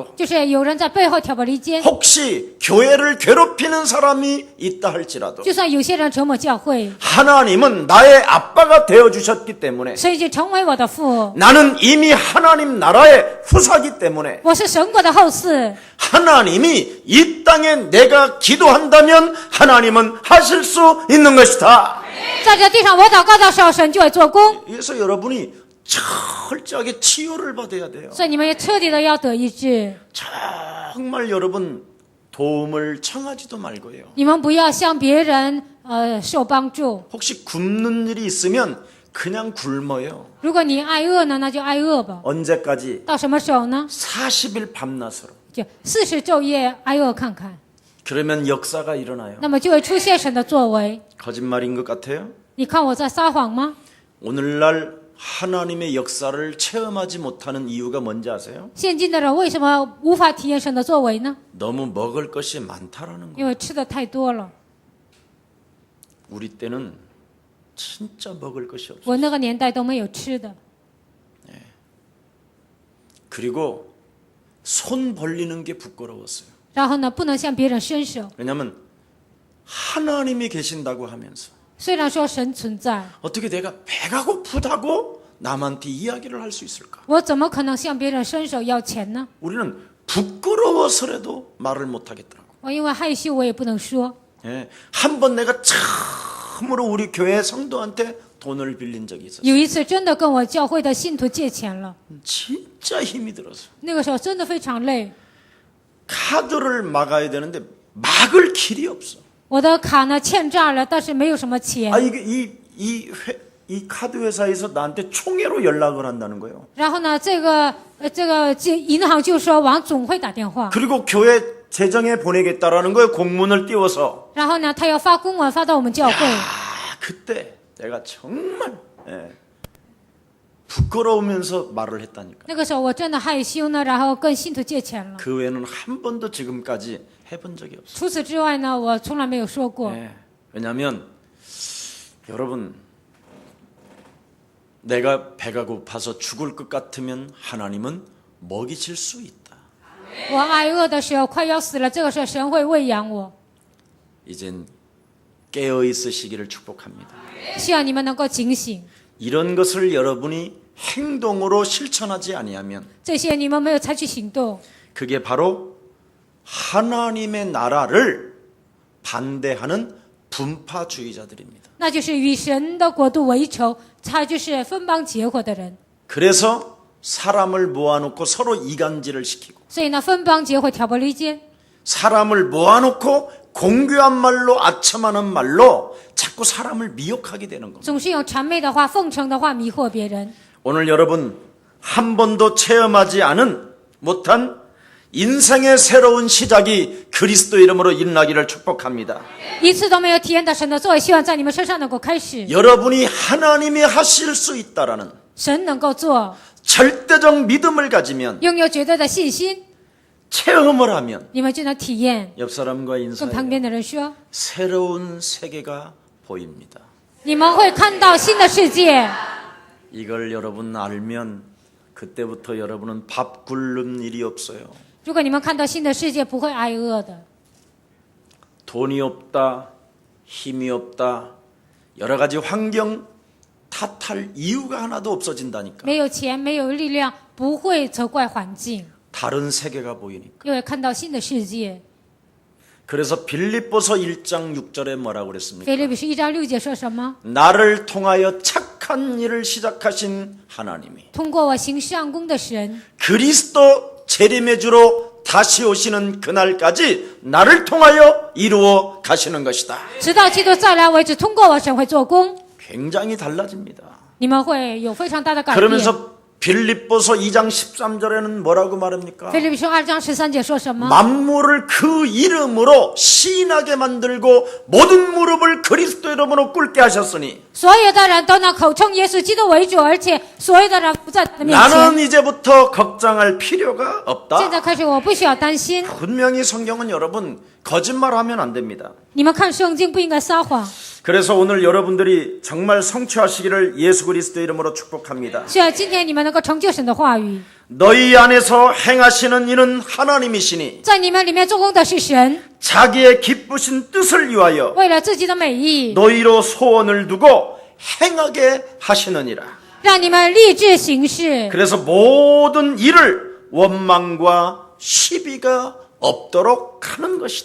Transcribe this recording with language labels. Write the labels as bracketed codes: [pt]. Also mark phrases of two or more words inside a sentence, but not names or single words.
[zh] 就是有人在背后挑拨离间， [ko] 혹시 교회를 괴롭히는 사람이 있다 할지라도 [zh] 就算有些人折磨教会， [ko] 하나님은 나의 아빠가 되어주셨기 때문에 [zh] 神已经成为我的父， [ko] 나는 이미 하나님 나라의 후사기 때문에 [zh] 我是神国的后嗣。 [ko] 하나님이 이 땅에 내가 기도한다면 하나님은 하실 수 있는 것이다. [zh] 在这地上我祷告的时候，神就会做工， [ko] 그래서 여러분이 철저하게 치유를 받아야 돼요. [zh] 所以你们也彻底的要得医治。 [ko] 정말 여러분 도움을 청하지도 말고요. [zh] 你们不要向别人受帮助。 [ko] 혹시 굶는 일이 있으면 그냥 굶어요. [zh] 如果你挨饿呢，那就挨饿吧。 [ko] 언제까지? [zh] 到什么时候呢？ [ko] 40일 밤낮으로. [zh] 就40昼夜挨饿看看， [ko] 그러면 역사가 일어나요. [zh] 那么就会出现神的作为。 [ko] 거짓말인 것 같아요? [zh] 你看我在撒谎吗？ [ko] 오늘날 하나님의 역사를 체험하지 못하는 이유가 뭔지 아세요? [zh] 现今的人为什么无法体验神的作为呢？ [ko] 너무 먹을 것이 많다라는 거예요. [zh] 因为吃的太多了。 [ko] 우리 때는 진짜 먹을 것이 없어요. [zh] 我那个年代都没有吃的， [ko] 그리고 손 벌리는 게 부끄러웠어요. [zh] 然后呢，不能向别人伸手。 [ko] 왜냐하면 하나님이 계신다고 하면서 [zh] 虽然说神存在， [ko] 어떻게 내가 배가 고프다고 남한테 이야기를 할 수 있을까? [zh] 我怎么可能向别人伸手要钱呢？ [ko] 우리는 부끄러워서라도 말을 못 하겠더라고. [zh] 我因为害羞，我也不能说。 [ko] 예, 한번 내가 참으로 우리 교회 성도한테 돈을 빌린 적이 있었어요. [zh] 有一次真的跟我教会的信徒借钱了， [ko] 진짜 힘이 들어서 [zh] 那个时候真的非常累， [ko] 카드를 막아야 되는데 막을 길이 없어. [zh] 我的卡呢欠债了，但是没有什么钱。 [ko] 아 이게 이 카드 회사에서 나한테 총회로 연락을 한다는 거예요. [zh] 然后呢，这个银行就说往总会打电话， [ko] 그리고 교회 재정에 보내겠다라는 거예요. 공문을 띄워서. [zh] 然后呢，他要发公文发到我们教会。 [ko] 그때 내가 정말 부끄러우면서 말을 했다니까. [zh] 那个时候我真的害羞呢，然后跟信徒借钱了。 [ko] 그 외에는 한 번도 지금까지 해본 적이 없어요. [zh] 除此之外呢，我从来没有说过。 [ko] 왜냐하면 여러분 내가 배가 고파서 죽을 것 같으면 하나님은 먹이실 수 있다. [zh] 我挨饿的时候快要死了，这个时候神会喂养我。 [ko] 이젠 깨어 있으시기를 축복합니다. [zh] 希望你们能够警醒， [ko] 이런 것을 여러분이 행동으로 실천하지 아니하면 [zh] 这些你们没有采取行动， [ko] 그게 바로 하나님의 나라를 반대하는 분파주의자들입니다. [zh] 那就是与神的国度为仇，他就是分邦结伙的人。 [ko] 그래서 사람을 모아놓고 서로 이간질을 시키고 [zh] 所以呢，分邦结伙挑拨离间， [ko] 사람을 모아놓고 공교한 말로 아첨하는 말로 자꾸 사람을 미혹하게 되는 겁니다. [zh] 总是用谄媚的话、奉承的话迷惑别人。 [ko] 오늘 여러분 한 번도 체험하지 못한 인생의 새로운 시작이 그리스도 이름으로 일어나기를 축복합니다. [zh] 一次都没有体验到神的作为，希望在你们身上能够开始。 [ko] 여러분이 하나님이 하실 수 있다라는 [zh] 神能够做， [ko] 절대적 믿음을 가지면 [zh] 拥有绝对的信心， [ko] 체험을 하면 [zh] 你们就能体验。 [ko] 옆 사람과 [zh] 跟旁 [ko] 인사해요. [zh] 边的人说， [ko] 새로운 세계가 보입니다. [zh] 你们会看到新的世界。 [ko] 이걸 여러분 알면 그때부터 여러분은 밥 굶는 일이 없어요. [zh] 如果你们看到新的世界，不会挨饿的。 [ko] 돈이 없다, 힘이 없다, 여러 가지 환경 탓할 이유가 하나도 없어진다니까. [zh] 没有钱，没有力量，不会责怪环境， [ko] 다른 세계가 보이니까. [zh] 因为看到新的世界。 [ko] 그래서 빌립보서 1장 6절에 뭐라고 그랬습니까? [zh] 腓立比书1章6节说什么？ [ko] 나를 통하여 착한 일을 시작하신 하나님이 [zh] 通过我行上功的神， [ko] 그리스도 재림의 주로 다시 오시는 그날까지 나를 통하여 이루어 가시는 것이다. [zh] 直到基督再来为止，通过我神会做工， [ko] 굉장히 달라집니다. [zh] 你们会有非常大的改变。 [ko] 그러면서 빌립보서 2장 13절에는 뭐라고 말합니까? [zh] 腓立比书2章13节说什么？ [ko] 만물을 그 이름으로 시인하게 만들고 모든 무릎을 그리스도 이름으로 꿇게 하셨으니 [zh] 所有的人都能口称耶稣基督为主，而且所有的人不在他的面 [ko] 나는 [zh] 前。 [ko] 이제부터 걱정할 필요가 [zh] 现 [ko] 없다. [zh] 在开始，我不需要担心。 [ko] 분명히 성경은 여러분 거짓말하면 안 됩니다. [zh] 你们看圣经不应该撒谎。 [ko] 그래서 오늘 여러분들이 정말 성취하시기를 예수 그리스도 이름으로 축복합니다. [zh] 是啊，今天你们能够成就神的话语， [ko] 너희 안에서 행하시는 이는 하나님이시니 [zh] 在你们里面做工的是神， [ko] 자기의 기쁘신 뜻을 위하여 [zh] 为了自己的美意， [ko] 너희로 소원을 두고 행하게 하시느니라. [zh] 让你们立志行事。 [ko] 그래서 모든 일을 원망과 시비가 없도록 하는 것이다.